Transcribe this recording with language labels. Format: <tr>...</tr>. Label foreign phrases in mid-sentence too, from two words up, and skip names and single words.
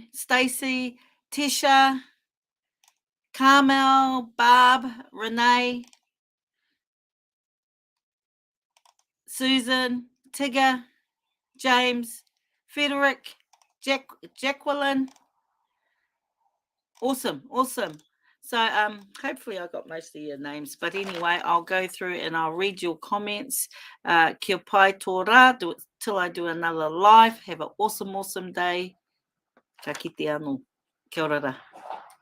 <en>Stacey, Tisha, Carmel, Barb, Renee, Susan, Tigger, James, Frederick, Jacqueline. Awesome. So hopefully I got most of your names, but anyway, I'll go through and I'll read your comments.</en> <mi>Kia pai tō rā,</mi> <en>till I do another live. Have an awesome day.</en> <mi>Ka kite anō. Kia ora.</mi>